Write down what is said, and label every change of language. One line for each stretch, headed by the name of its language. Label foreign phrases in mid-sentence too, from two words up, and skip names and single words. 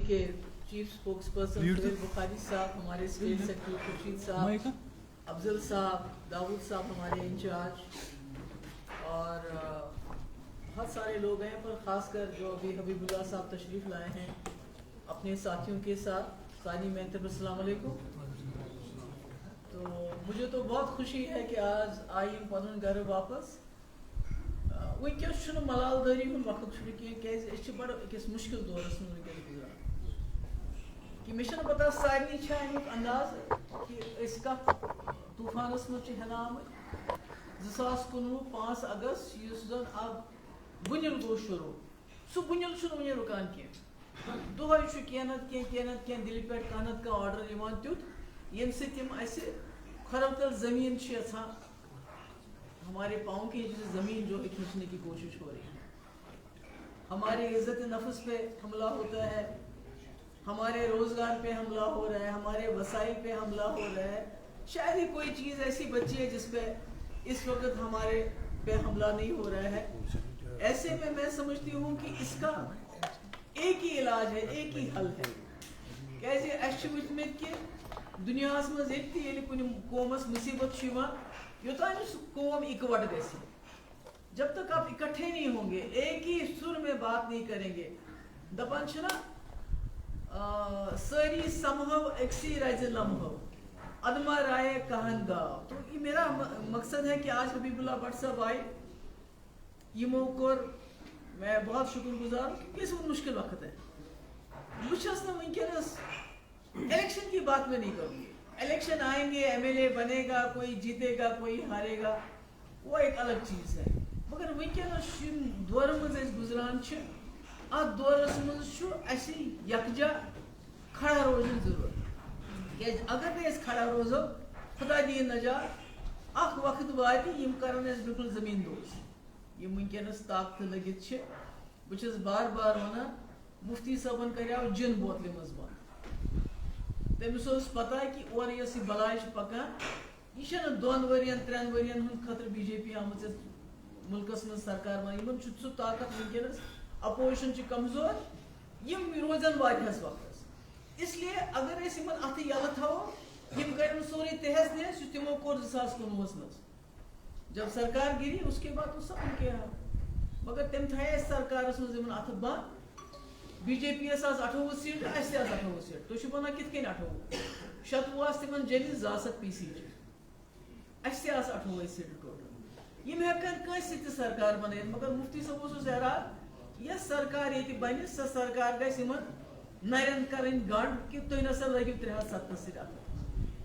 Urdu: کے
English: chief spokesperson
Urdu: سہیل بخاری صاحب, ہمارے
English: state secretary
Urdu: خورشید صاحب, افضل صاحب, داؤد صاحب ہمارے انچارج, اور بہت سارے لوگ ہیں, پر خاص کر جو ابھی حبیب اللہ صاحب تشریف لائے ہیں اپنے ساتھیوں کے ساتھ. ثانی محترم السلام علیکم. تو مجھے تو بہت خوشی ہے کہ آج
Kashmiri: آئیم پنن گھر واپس. ونکس چھُنہٕ ملال دٲری ہُنٛد وقت چھُنہٕ کینٛہہ, کیازِ أسۍ چھِ بڑٕ أکِس مُشکل دورس منٛز ونکیٚس گُزاران. کہ مےٚ چھَنہٕ پتہ سارنٕے چھا امیُک انداز کہ أسۍ کتھ طوٗفانس منٛز چھِ ہٮ۪نہٕ آمٕتۍ. 2019 5 اگست یُس زن اکھ بُنِل گوٚو شروٗع, سُہ بُنِل چھُنہٕ وُنہِ رُکان کینٛہہ. دۄہے چھُ کینٛہہ نتہٕ کینٛہہ دِلہِ پٮ۪ٹھ کانٛہہ نتہٕ کانٛہہ آرڈر یِوان تیُتھ ییٚمہِ سۭتۍ یِم اَسہِ کھۄرو تل زٔمیٖن چھِ یژھان,
Urdu: ہمارے پاؤں کی زمین جو ہے کھینچنے کی کوشش ہو رہی ہے. ہمارے عزت نفس پہ حملہ ہوتا ہے, ہمارے روزگار پہ حملہ ہو رہا ہے, ہمارے وسائل پہ حملہ ہو رہا ہے. شاید ہی کوئی چیز ایسی بچی ہے جس پہ اس وقت ہمارے پہ حملہ نہیں ہو رہا ہے. ایسے میں سمجھتی ہوں کہ اس کا ایک ہی علاج ہے, ایک ہی حل ہے.
Kashmiri: کیسے اَسہِ چھُ وٕچھمٕتۍ کہ دُنیاہس منٛز ییٚتہِ تہِ ییٚلہِ کُنہِ قومس مُصیبت چھُ یِوان, یوٚتانۍ سُہ قوم اِکوٹ گژھِ,
Urdu: جب تک آپ اکٹھے نہیں ہوں گے, ایک ہی سر میں بات نہیں کریں گے,
Kashmiri: دپان چھِ نا سٲری سمہو أکسی رزِ لمہو ادما رائے کہن گاو.
Urdu: تو یہ میرا مقصد ہے کہ آج حبیب اللہ بٹ صاحب آئے.
Kashmiri: یمو کور
Urdu: میں بہت شکر گزار ہوں کیونکہ یہ مشکل وقت ہے.
Kashmiri: بہٕ چھَس نہٕ ونکیٚنس
Urdu: الیکشن کی بات میں نہیں کروں گی. الیکشن آئیں گے, ایم ایل اے بنے گا, کوئی جیتے گا, کوئی ہارے گا, وہ ایک الگ چیز ہے.
Kashmiri: مگر ونکیٚنس دور مز گزران چھ, ات دورس مز اَسہِ یکجا کھڑا روزن ضرورت. کیازِ اگر نہٕ أسۍ کھڑا روزو, خدا دِیِن نجات, اکھ وقت واتہِ یِم کرن اَسہِ بِلکُل زٔمیٖن دوز. یِم ونکیٚنس طاقتہٕ لٔگِتھ چھِ, بہٕ چھُس بار بار ونان مفتی صٲبن کریو جِن بوتلہِ منٛز بنٛد. تٔمِس اوس پتہ کہ اورٕ یۄس یہِ بلاے چھِ پکان, یہِ چھنہٕ 2 ؤرین 3 ؤرین ہُنٛد خٲطرٕ بی جے پی آمٕژ ملکس منٛز سرکار بناوٕنۍ. یِمن چھُ سُہ طاقت ونکیٚنس, اپوزِشن چھِ کمزور, یِم روزن واریاہس وقتس.
Urdu: اس لیے
Kashmiri: اگر أسۍ یِمن اتھٕ یلہٕ تھاوو, یِم کرن سورُے تہس نہس یُس تِمو کوٚر 2019 منٛز.
Urdu: جب سرکار گری اس کے بعد تو سب ان کے یہاں,
Kashmiri: مگر تم تھایے اَسہِ سرکارس منٛز یِمن اتھٕ بنٛد. بی جے پی یس آز 28 سیٖٹہٕ, اَسہِ تہِ آز 28 سیٖٹہٕ. تُہۍ چھِو ونان کِتھ کٔنۍ 28؟ 16 آسہٕ تِمن جیٚمہِ, 2 پی سی چھِ, اَسہِ تہِ آسہٕ 28 سیٖٹہٕ ٹوٹل. یِم ہٮ۪کن کٲنٛسہِ سۭتۍ تہِ سرکار بنٲیِتھ, مگر مفتی صٲب اوسُس حیران یۄس سرکار ییٚتہِ بنہِ سۄ سرکار گژھِ یِمن نرٮ۪ن کرٕنۍ گنٛڈ کہ تُہۍ نسا لٲگِو 370 سۭتۍ اتھٕ.